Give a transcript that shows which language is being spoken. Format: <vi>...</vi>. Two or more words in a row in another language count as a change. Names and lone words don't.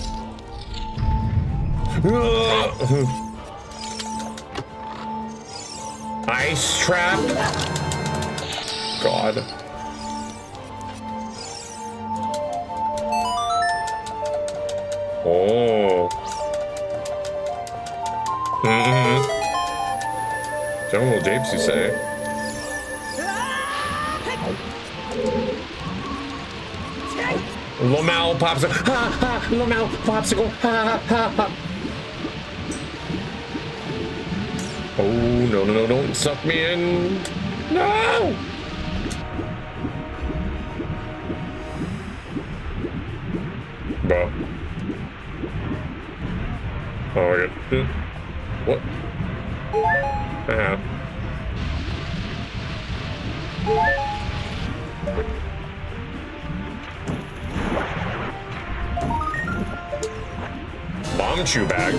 <en>Ice trap? God. Oh. Jungle japes, you say? Lomel popsicle. Ha ha. Lomel popsicle. Ha ha ha. Oh no no no! Don't suck me in. No. Bro. Oh my god. What? Bomb chew bag.</en>